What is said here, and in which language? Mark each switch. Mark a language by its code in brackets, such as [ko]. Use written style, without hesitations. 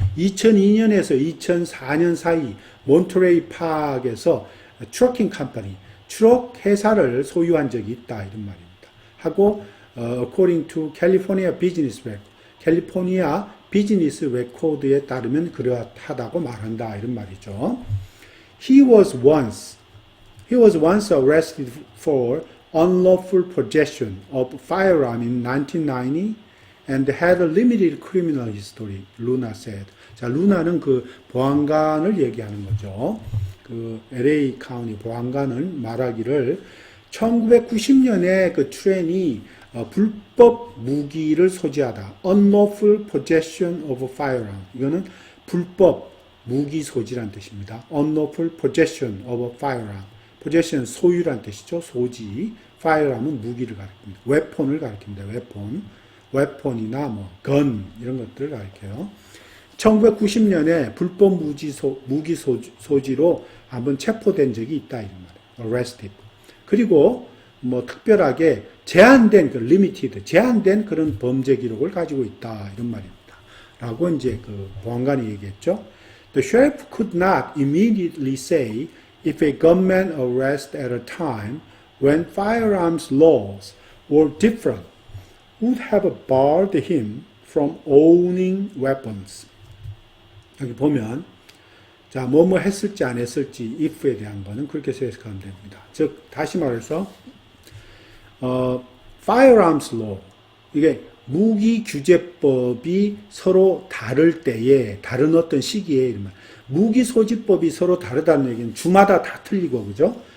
[ko] 2002년에서 2004년 사이 몬트레이 파크에서 트러킹 컴퍼니, 트럭 회사를 소유한 적이 있다 이런 말입니다. 하고 [en] according to California Business Record, [ko] 캘리포니아 비즈니스 레코드에 따르면 그러하다고 말한다 이런 말이죠. [en] He was once arrested for unlawful possession of firearm in 1990 and had a limited criminal history, Luna said. [ko] 자, 루나는 그 보안관을 얘기하는 거죠. 그 LA 카운티 보안관을 말하기를 1990년에 그 트렌이 불법 무기를 소지하다. [en] unlawful possession of a firearm. [ko] 이거는 불법 무기 소지란 뜻입니다. [en] unlawful possession of a firearm. [ko] possession 소유란 뜻이죠. 소지. firearm은 무기를 가리킵니다. weapon을 가리킵니다. [en] weapon. [ko] weapon이나 뭐 gun 이런 것들을 가리켜요. 1990년에 불법 무기 소지로 한번 체포된 적이 있다 이런 말이에요. [en] arrested. [ko] 그리고 뭐 특별하게 제한된 그 limited 제한된 그런 범죄 기록을 가지고 있다 이런 말입니다. 라고 이제 그 보안관이 얘기했죠. [en] The sheriff could not immediately say if a gunman arrest at a time when firearms laws were different would have barred him from owning weapons. [ko] 여기 보면 자, 뭐뭐 했을지 안 했을지 if에 대한 거는 그렇게 해석하면 됩니다. 즉 다시 말해서 firearms law 이게 무기 규제법이 서로 다를 때에 다른 어떤 시기에 무기 소지법이 서로 다르다는 얘기는 주마다 다 틀리고 그죠?